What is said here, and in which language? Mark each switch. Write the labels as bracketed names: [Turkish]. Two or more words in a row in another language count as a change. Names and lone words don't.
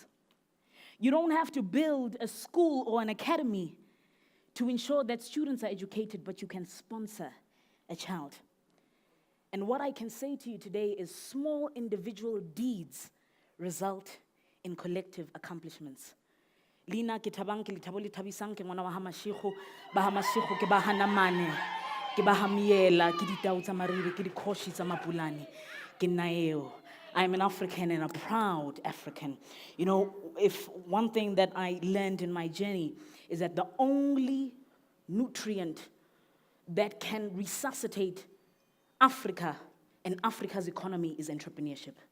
[English] You don't have to build a school or an academy to ensure that students are educated, but you can sponsor a child. And what I can say to you today is small individual deeds result in collective accomplishments. [Southern Sotho] Lina ke Thabang ke lethabo le thabisang ke ngwana wa ha Mashigo, ba ha Mashigo ke ba hanamane, ke ba hamiela, ke ditau tsa mariri, ke dikhoshi tsa mapulane, ke naeo. [English] I'm an African and a proud African. You know, if one thing that I learned in my journey is that the only nutrient that can resuscitate Africa and Africa's economy is entrepreneurship.